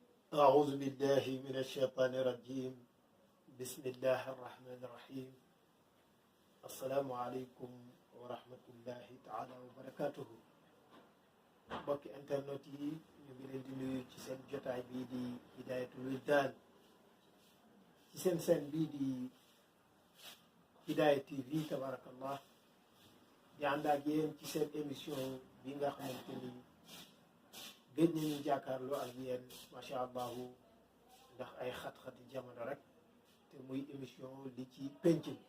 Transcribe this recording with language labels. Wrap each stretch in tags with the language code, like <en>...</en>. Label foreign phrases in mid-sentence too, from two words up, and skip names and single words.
<ar>أعوذ بالله من الشيطان الرجيم بسم الله الرحمن الرحيم السلام عليكم ورحمة الله تعالى وبركاته mbokki</ar> <wo>internet yi ñu ngi leen di nuyu ci seen jotaay bii di Hidayatul Wildan ci seen seen bii di Hidaya TV tabarakallah di ànd ak yéen ci seen émission bi nga xamante ni gëj nañu jàkkaarloo ak yéen</wo> <ar>ما شاء الله</ar> <wo>ndax ay xat-xati jamono rek te muy émission li ci penc</wo>